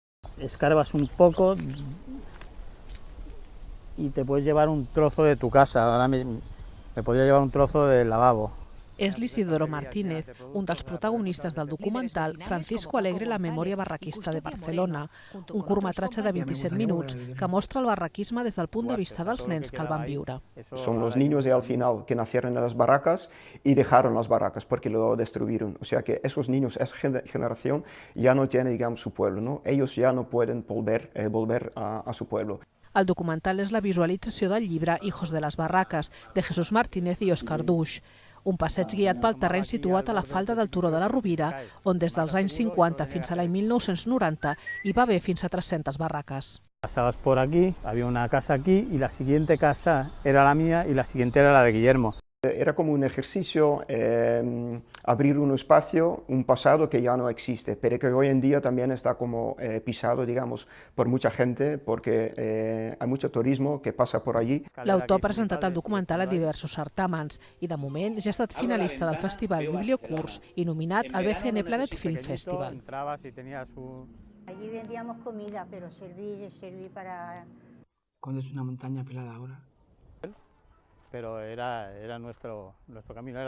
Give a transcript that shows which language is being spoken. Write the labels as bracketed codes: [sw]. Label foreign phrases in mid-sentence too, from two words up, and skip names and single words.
[es] escarbas un poco y te puedes llevar un trozo de tu casa. Ahora me podría llevar un trozo del lavabo. [ca] És l'Isidoro Martínez, un dels protagonistes del documental Francisco Alegre, la memòria barraquista de Barcelona, un curtmetratge de 27 minuts que mostra el barraquisme des del punt de vista dels nens que el van viure. [es] Son los niños al final que nacieron en las barracas y dejaron las barracas porque lo destruyeron. O sea que esos niños, esa generación ya no tiene, digamos, su pueblo, ¿no? Ellos ya no pueden volver a su pueblo. [ca] El documental és la visualització del llibre Hijos de las Barracas, de Jesús Martínez i Òscar Duix. Un passeig guiat pel terreny situat a la falda del Turó de la Rovira, on des dels anys 50 fins a l'any 1990 hi va haver fins a 300 barraques. [es] Pasabas por aquí, había una casa aquí y la siguiente casa era la mía y la siguiente era la de Guillermo. Era como un ejercicio abrir un espacio, un pasado que ya no existe, pero que hoy en día también está como pisado, digamos, por mucha gente, porque hay mucho turismo que pasa por allí. [ca] L'autor ha presentat el documental a diversos certàmens i, de moment, ja ha estat finalista del Festival Bibliocurs i nominat al BCN Planet Film Festival. [es] Allí vendíamos comida, pero servir para... Cuando es una montaña pelada ahora. Pero era nuestro camino.